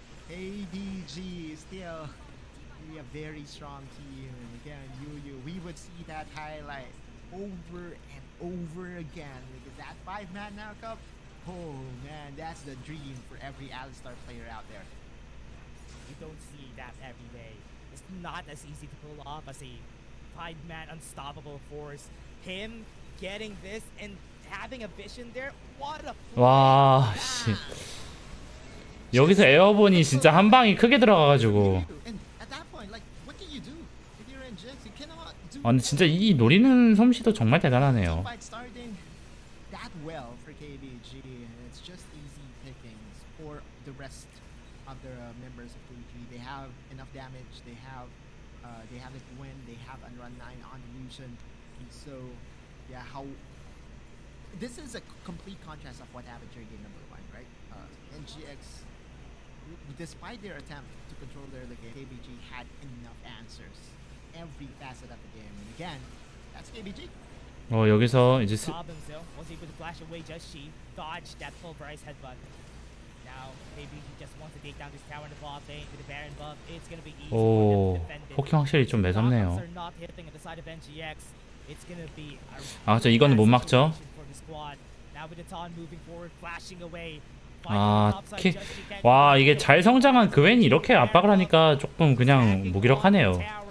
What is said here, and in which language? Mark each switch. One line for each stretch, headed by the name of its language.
English: KBG is still a very strong team, and again, we would see that highlight over and over again because that 5-man knockoff, oh man, that's the dream for every Alistar player out there. You don't see that every day. It's not as easy to pull off as a 5-man unstoppable force. Him getting this and having a vision there. What a play.
Korean: 와, 씨. 여기서 에어본이 진짜 한 방이 크게 들어가가지고.
English: And at that point, like, what can you do? If you're in Jinx, you cannot do.
Korean: 아, 근데 진짜 이 노리는 솜씨도 정말 대단하네요.
English: Fight starting that well for KBG, and it's just easy pickings for the rest of the members of KBG. They have enough damage. They have it win. They have run 9 on illusion, and so yeah, how this is a complete contrast of what happened during game number 1, right? NGX, despite their attempt to control their game, KBG had enough answers every facet of the game. And again, that's KBG.
Korean: 여기서 이제
English: Problems though. Was able to flash away just she dodged that pulverized headbutt. Now KBG just wants to take down this tower in the bot lane to the Baron buff. It's gonna be easy for them to
Korean: 오,
English: defend it.
Korean: 포킹 확실히 좀 매섭네요.
English: Are not hitting at the side of NGX. It's gonna be
Korean: 아, 저 이거는 못 막죠.
English: for the squad. Now with the Taunt moving forward, flashing away.
Korean: 아, 와, 이게 잘 성장한 그웬이 이렇게 압박을 하니까 조금 그냥 무기력하네요.